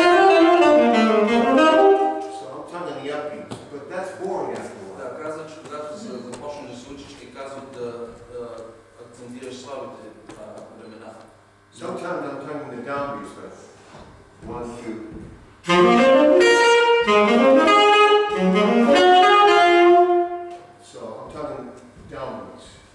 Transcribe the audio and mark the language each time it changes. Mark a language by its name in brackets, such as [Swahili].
[English] So I'm tonguing the upbeats, but that's boring after a while. [Bulgarian] Да, каза, че когато се започнеш да се учиш, ти казват да акцентираш слабите времена. [English] Sometimes I'm tonguing the downbeats, but 1, 2. So I'm tonguing downbeats.